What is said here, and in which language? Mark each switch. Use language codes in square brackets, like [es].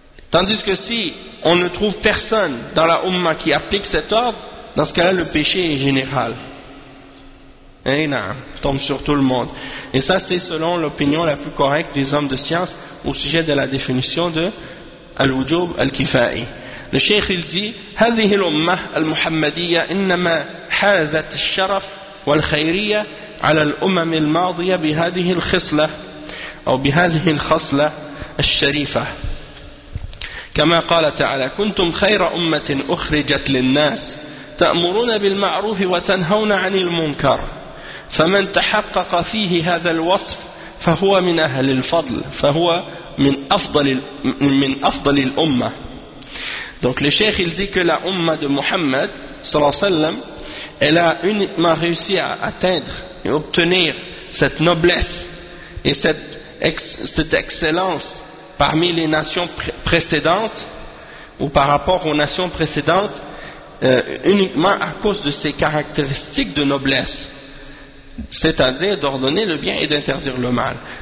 [fr] Tandis que si on ne trouve personne dans la Ummah qui applique cet ordre, dans ce cas-là, le péché est général. Eh non, tombe sur tout le monde. Et ça, c'est selon l'opinion la plus correcte des hommes de science au sujet de la définition de al-wujub al-kifa'i. Le cheikh il dit: [ar] هذه الأمة المحمدية إنما حازت الشرف والخيرية على الأمم الماضية بهذه الخصلة أو بهذه الخصلة الشريفة. كما قال تعالى: كنتم خير أمة أخرجت للناس تأمرون بالمعروف وتنهون عن المنكر. فمن تحقق فيه هذا الوصف فهو من أهل الفضل، فهو من أفضل الأمة. [fr] Donc le cheikh il dit que la umma de Muhammad sallallahu alayhi wa sallam, elle a uniquement réussi à atteindre et obtenir cette noblesse et cette excellence parmi les nations précédentes ou par rapport aux nations précédentes uniquement à cause de ses caractéristiques de noblesse, c'est-à-dire d'ordonner le bien et d'interdire le mal.